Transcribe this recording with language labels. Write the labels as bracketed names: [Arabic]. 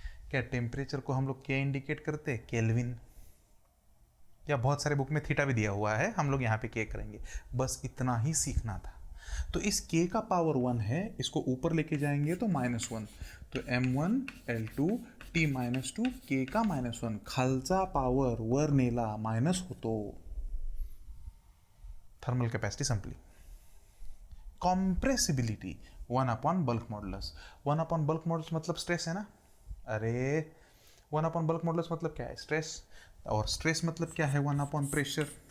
[Hindi] क्या टेम्परेचर को हम लोग क्या इंडिकेट करते हैं, केल्विन, या बहुत सारे बुक में थीटा भी दिया हुआ है, हम लोग यहाँ पे के करेंगे. बस इतना ही सीखना था. तो इस k का पावर 1 है, इसको ऊपर लेके जाएंगे तो -1. तो M1 L2 T-2, k का -1, [Marathi] खालचा पावर वर नेला मायनस होतो. थर्मल कैपेसिटी संपली. [Hindi] Compressibility 1/बल्क modulus. 1/बल्क मॉडुलस मतलब स्ट्रेस है ना. अरे 1/बल्क मॉडुलस मतलब क्या है, स्ट्रेस. और स्ट्रेस मतलब क्या है, 1/प्रेशर.